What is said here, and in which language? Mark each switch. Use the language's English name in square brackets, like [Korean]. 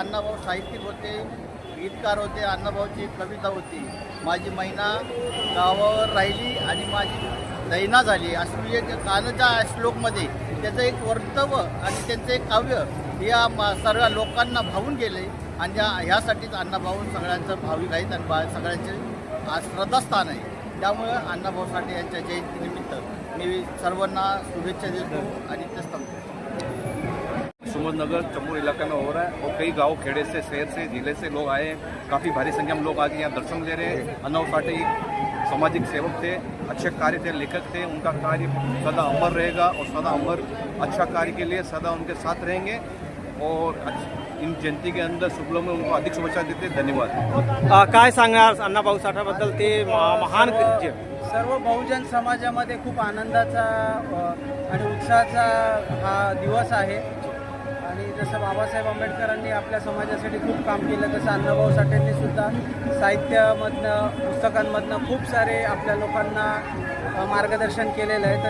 [Marathi] अण्णाभाऊ साहित्यिक होते, गीतकार होते, अण्णाभाऊची कविता होती, माझी मैना गावावर राहिली आणि माझी दैना झाली, असं म्हणजे कानाच्या श्लोकमध्ये त्याचं एक वर्तव्य आणि त्यांचं एक काव्य या सर्व लोकांना भावून गेले आणि ह्यासाठीच अण्णाभाऊ सगळ्यांचं भाविक आहेत आणि सगळ्यांचे श्रद्धास्थान आहे. त्यामुळे अण्णाभाऊ साठे यांच्या जयंतीनिमित्त मी सर्वांना शुभेच्छा देतो आणि तेच थांबतो. [Hindi] सुमननगर चमूर इलाका में हो रहा है और कई गांव खेड़े से, शहर से, जिले से लोग आए हैं. काफ़ी भारी संख्या में लोग आज यहाँ दर्शन दे रहे हैं. अण्णाभाऊ साठे एक सामाजिक सेवक थे, अच्छे कार्य थे, लेखक थे. उनका कार्य सदा अमर रहेगा और सदा अमर अच्छा कार्य के लिए सदा उनके साथ रहेंगे और इन जयंती के अंदर शुभलो में उनको अधिक शुभेच्छा देते. धन्यवाद. [Marathi] काय सांगणार अण्णाभाऊ साठेबद्दल? ते महान कृत्य. सर्व बहुजन समाजामध्ये खूप आनंदाचा आणि उत्साहाचा हा दिवस आहे आणि जसं बाबासाहेब आंबेडकरांनी आपल्या समाजासाठी खूप काम केलं तसं अण्णाभाऊ साठेंनी सुद्धा साहित्यामधनं, पुस्तकांमधनं खूप सारे आपल्या लोकांना मार्गदर्शन केलेलं आहे.